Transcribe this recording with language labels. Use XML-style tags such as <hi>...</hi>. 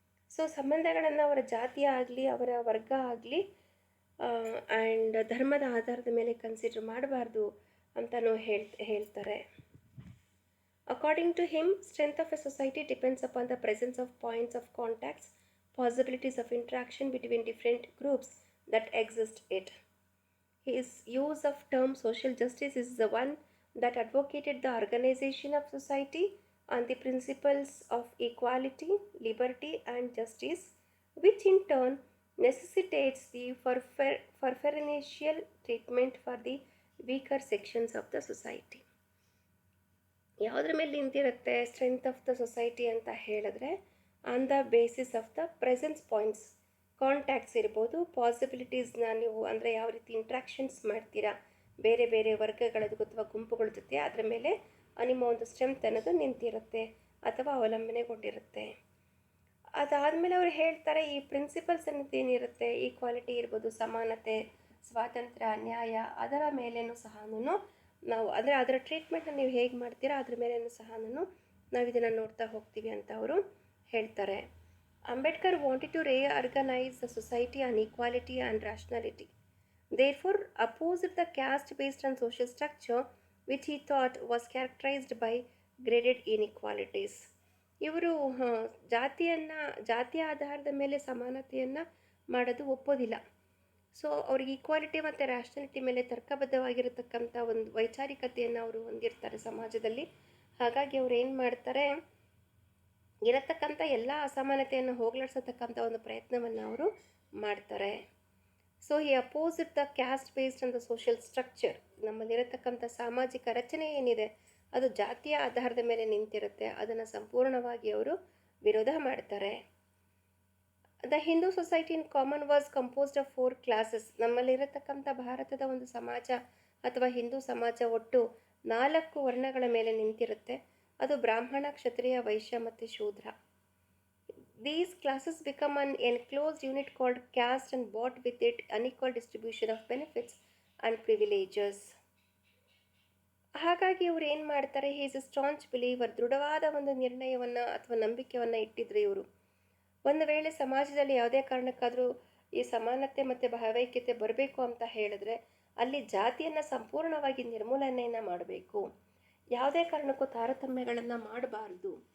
<kn>So ಸಂಬಂಧಗಳನ್ನು ಅವರ ಜಾತಿಯ ಆಗಲಿ ಅವರ ವರ್ಗ ಆಗಲಿ ಆ್ಯಂಡ್ ಧರ್ಮದ ಆಧಾರದ ಮೇಲೆ ಕನ್ಸಿಡರ್ ಮಾಡಬಾರ್ದು ಅಂತಲೂ ಹೇಳ್ತಾರೆ.</kn> <en>According to him, strength of a society depends upon the presence of points of contacts, possibilities of interaction between different groups that exist it. His use of term social justice is the one that advocated the organization of society on the principles of equality, liberty and justice, which in turn necessitates the preferential treatment for the weaker sections of the society.</en> <kn>ಯಾವುದ್ರ ಮೇಲೆ ನಿಂತಿರುತ್ತೆ</kn> <en>strength of the society</en> <kn>ಅಂತ ಹೇಳಿದ್ರೆ,</kn> <en>on the basis of the presence points,</en> <kn>contacts ಇರ್ಬೋದು, ಪಾಸಿಬಿಲಿಟೀಸ್ನ ನೀವು ಅಂದರೆ ಯಾವ ರೀತಿ interactions ಮಾಡ್ತೀರಾ ಬೇರೆ ಬೇರೆ ವರ್ಗಗಳದ್ದು ಅಥವಾ ಗುಂಪುಗಳ ಜೊತೆ, ಅದರ ಮೇಲೆ ನಿಮ್ಮ ಒಂದು ಸ್ಟ್ರೆಂತ್ ಅನ್ನೋದು ನಿಂತಿರುತ್ತೆ ಅಥವಾ ಅವಲಂಬನೆಗೊಂಡಿರುತ್ತೆ. ಅದಾದಮೇಲೆ ಅವರು ಹೇಳ್ತಾರೆ, ಈ ಪ್ರಿನ್ಸಿಪಲ್ಸ್ ಅನ್ನೋದು ಏನಿರುತ್ತೆ, ಈಕ್ವಾಲಿಟಿ ಇರ್ಬೋದು, ಸಮಾನತೆ, ಸ್ವಾತಂತ್ರ್ಯ, ನ್ಯಾಯ, ಅದರ ಮೇಲೇನೂ ಸಹ ನಾವು ಅಂದರೆ ಅದರ ಟ್ರೀಟ್ಮೆಂಟ್ನ ನೀವು ಹೇಗೆ ಮಾಡ್ತೀರಾ ಅದ್ರ ಮೇಲೇನೂ ಸಹ ನಾವು ಇದನ್ನು ನೋಡ್ತಾ ಹೋಗ್ತೀವಿ ಅಂತ ಅವರು ಹೇಳ್ತಾರೆ.</kn> <en>Ambedkar wanted to reorganize the society on equality and rationality. Therefore, opposed the caste-based and social structure which he thought was characterized by graded inequalities.</en> <kn>ಇವರು ಜಾತಿಯ ಆಧಾರದ ಮೇಲೆ ಸಮಾನತೆಯನ್ನು ಮಾಡೋದು ಒಪ್ಪೋದಿಲ್ಲ. ಸೊ ಅವ್ರಿಗೆ ಈಕ್ವಾಲಿಟಿ ಮತ್ತು ರ್ಯಾಷನಾಲಿಟಿ ಮೇಲೆ ತರ್ಕಬದ್ಧವಾಗಿರತಕ್ಕಂಥ ಒಂದು ವೈಚಾರಿಕತೆಯನ್ನು ಅವರು ಹೊಂದಿರ್ತಾರೆ ಸಮಾಜದಲ್ಲಿ. ಹಾಗಾಗಿ ಅವ್ರು ಏನು ಮಾಡ್ತಾರೆ, ಇರತಕ್ಕಂಥ ಎಲ್ಲ ಅಸಮಾನತೆಯನ್ನು ಹೋಗಲಾಡಿಸತಕ್ಕಂಥ ಒಂದು ಪ್ರಯತ್ನವನ್ನು ಅವರು ಮಾಡ್ತಾರೆ. ಸೊ ಈ</kn> <en>opposite the caste based and the social structure,</en> <kn>ನಮ್ಮಲ್ಲಿರತಕ್ಕಂಥ ಸಾಮಾಜಿಕ ರಚನೆ ಏನಿದೆ ಅದು ಜಾತಿಯ ಆಧಾರದ ಮೇಲೆ ನಿಂತಿರುತ್ತೆ, ಅದನ್ನು ಸಂಪೂರ್ಣವಾಗಿ ಅವರು ವಿರೋಧ ಮಾಡ್ತಾರೆ.</kn> <en>The Hindu society in common was composed of 4 classes.</en> <kn>ನಮ್ಮಲ್ಲಿರತಕ್ಕಂಥ ಭಾರತದ ಒಂದು ಸಮಾಜ ಅಥವಾ ಹಿಂದೂ ಸಮಾಜ ಒಟ್ಟು 4 ವರ್ಣಗಳ ಮೇಲೆ ನಿಂತಿರುತ್ತೆ. ಅದು ಬ್ರಾಹ್ಮಣ, ಕ್ಷತ್ರಿಯ, ವೈಶ್ಯ ಮತ್ತು ಶೂದ್ರ.</kn> <en>These classes become an enclosed unit called caste and brought with it unequal distribution of benefits and privileges.</en> <kn>ಹಾಗಾಗಿ ಇವರು ಏನು ಮಾಡ್ತಾರೆ,</kn> <en>he is a staunch believer,</en> <kn>ದೃಢವಾದ ಒಂದು ನಿರ್ಣಯವನ್ನು ಅಥವಾ ನಂಬಿಕೆಯನ್ನು ಇಟ್ಟಿದ್ರು ಇವರು. ಒಂದು ವೇಳೆ ಸಮಾಜದಲ್ಲಿ ಯಾವುದೇ ಕಾರಣಕ್ಕಾದರೂ ಈ ಸಮಾನತೆ ಮತ್ತು ಭಾವೈಕ್ಯತೆ ಬರಬೇಕು ಅಂತ ಹೇಳಿದ್ರೆ ಅಲ್ಲಿ ಜಾತಿಯನ್ನು ಸಂಪೂರ್ಣವಾಗಿ ನಿರ್ಮೂಲನೆಯನ್ನು ಮಾಡಬೇಕು, ಯಾವುದೇ ಕಾರಣಕ್ಕೂ ತಾರತಮ್ಯಗಳನ್ನು ಮಾಡಬಾರ್ದು.</kn>